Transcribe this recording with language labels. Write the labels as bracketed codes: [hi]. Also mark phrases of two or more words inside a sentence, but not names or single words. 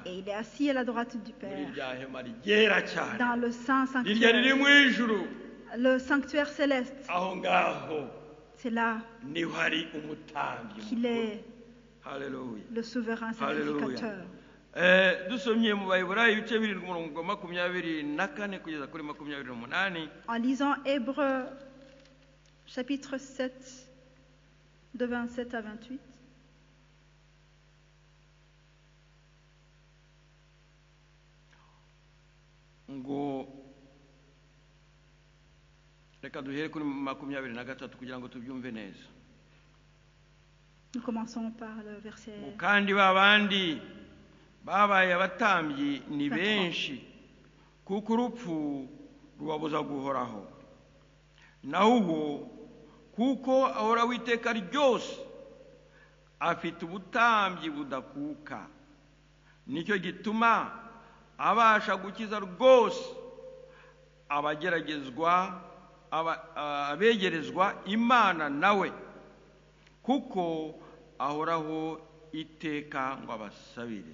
[fr] Et il est assis à la droite du [rw] Muri [fr] Père, [rw] rya hema ryera cyane. [fr] dans le saint [rw] Irya riri [fr] sanctuaire, [rw] mu ijuru. [fr] le sanctuaire céleste. [rw] Aho ngaho [fr] C'est là [rw] niho hari umutambyi [fr] qu'il [rw] mukuru. [fr] est Hallelujah. le souverain sacrificateur. [rw] Dusomye mu Baheburayo ibice 7 umurongo wa 24 kugeza kuri 28. [fr] En lisant Hébreux chapitre 7 de 27 à 28. [rw] Ngo reka duhere kuri 23 kugira ngo tubyumve neza. [fr] Nous commençons par le verset. [rw] Ngo kandi babandi babaye abatambyi ni benshi kuko urupfu rubabuza guhoraho, naho uwo kuko ahora witeka ryose afite ubutambyi budakuka, nicyo gituma abasha gukiza rwose abegerezwa Imana nawe, kuko ahoraho iteka ngo abasabire.